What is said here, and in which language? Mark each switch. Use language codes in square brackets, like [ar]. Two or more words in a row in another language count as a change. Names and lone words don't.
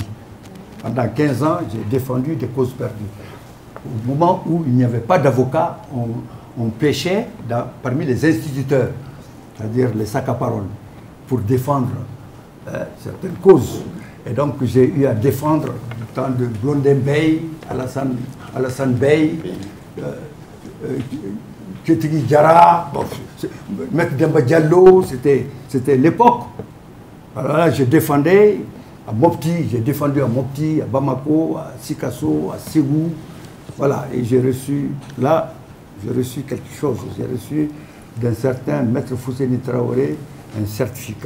[fr] Pendant 15 ans, j'ai défendu des causes perdues. Au moment où il n'y avait pas d'avocat, on pêchait parmi les instituteurs, c'est-à-dire les sacs à parole, pour défendre certaines causes. Et donc j'ai eu à défendre du temps de Blondin Bey, Alassane Bey, Ketigi Diarra, Maître Demba Diallo, c'était l'époque. Alors là, je défendais à Mopti, j'ai défendu à Mopti, à Bamako, à Sikasso, à Ségou. Voilà, et j'ai reçu quelque chose. J'ai reçu d'un certain Maître Fousséni Traoré un certificat.